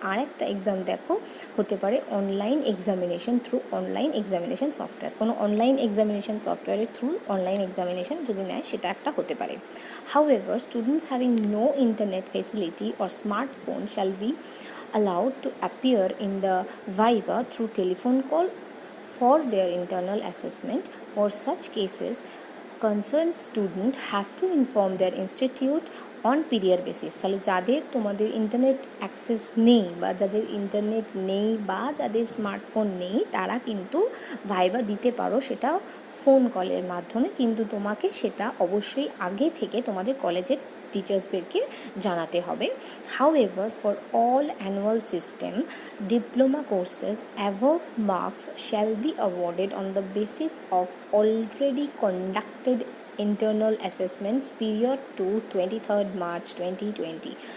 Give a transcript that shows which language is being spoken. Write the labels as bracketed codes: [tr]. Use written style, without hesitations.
[bn] আর একটা এক্সাম দেখো হতে পারে online examination through online examination software. কোনো অনলাইন এক্সামিনেশন সফটওয়্যারের থ্রু অনলাইন এক্সামিনেশন যদি নেয়, সেটা একটা হতে পারে। [en] However, students having no internet facility or smartphone shall be allowed to appear in the viva through telephone call for their internal assessment. For such cases, concerned student have to inform their institute on period basis. [bn] তাহলে যাদের তোমাদের internet access নেই বা যাদের internet নেই বা যাদের smartphone নেই, তারা কিন্তু ভাইবা দিতে পারো, সেটা ফোন কলের মাধ্যমে। কিন্তু তোমাকে সেটা অবশ্যই আগে থেকে তোমাদের কলেজের টিচার্সদেরকে জানাতে হবে। [en] However, for all annual system diploma courses, above marks shall be awarded on the basis of already conducted internal assessments period to 23rd March 2020।